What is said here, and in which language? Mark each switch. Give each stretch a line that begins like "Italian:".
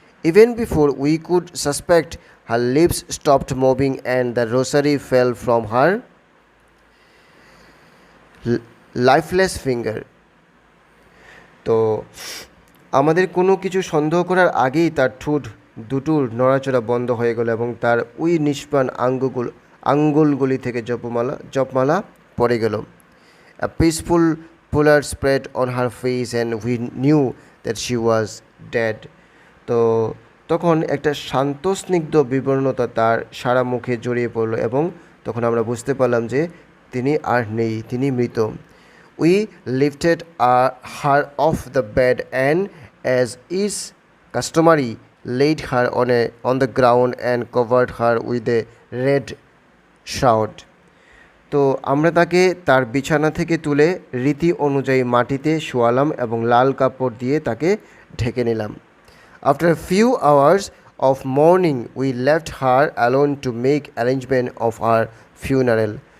English: Even before we could suspect her lips stopped moving and the rosary fell from her lifeless finger.
Bangla: তো আমাদের কোনো কিছু সন্দেহ করার আগেই তার ঠোঁট দুটোর নড়াচড়া বন্ধ হয়ে গেল এবং তার ওই নিষ্প্রাণ আঙ্গুলগুলি থেকে জপমালা পড়ে গেল।
English: A peaceful pallor spread on her face and we knew that she was dead.
Bangla: তো তখন একটা শান্ত স্নিগ্ধ বিবর্ণতা তার সারা মুখে জড়িয়ে পড়ল এবং তখন আমরা বুঝতে পারলাম যে তিনি আর নেই, তিনি মৃত।
English: We lifted her off the bed and, as is customary, laid her on the ground and covered her with a red shroud.
Bangla: তো আমরা তাকে তার বিছানা থেকে তুলে রীতি অনুযায়ী মাটিতে শোয়ালাম এবং লাল কাপড় দিয়ে তাকে ঢেকে নিলাম।
English: After few hours of morning we left her alone to make arrangement of her funeral.